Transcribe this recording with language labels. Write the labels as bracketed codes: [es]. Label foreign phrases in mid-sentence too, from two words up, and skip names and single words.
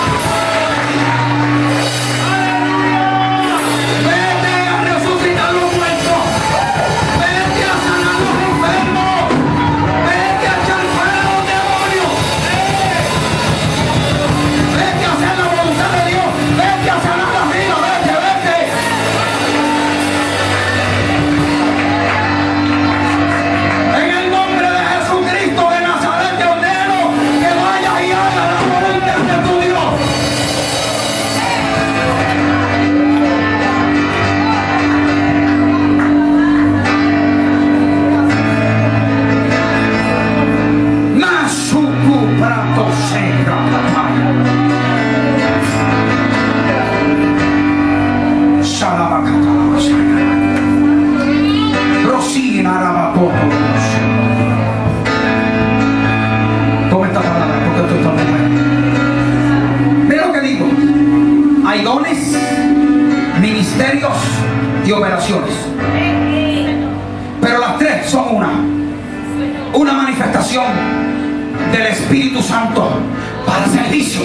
[es] Vete a resucitar los muertos, vete a sanar los enfermos, vete a echar fuera a los demonios, vete a hacer la voluntad de Dios, vete a sanar la vida, vete. En el nombre de Jesucristo de Nazaret te ordeno que vayas y hagas la voluntad de tu Dios. Masuku prato segra papaya. Salabacata. Rosina Rabapotos. Toma esta palabra porque esto está muy bueno. Mira lo que digo. Hay dones, ministerios y operaciones. Pero las tres son una manifestación del Espíritu Santo para servicio.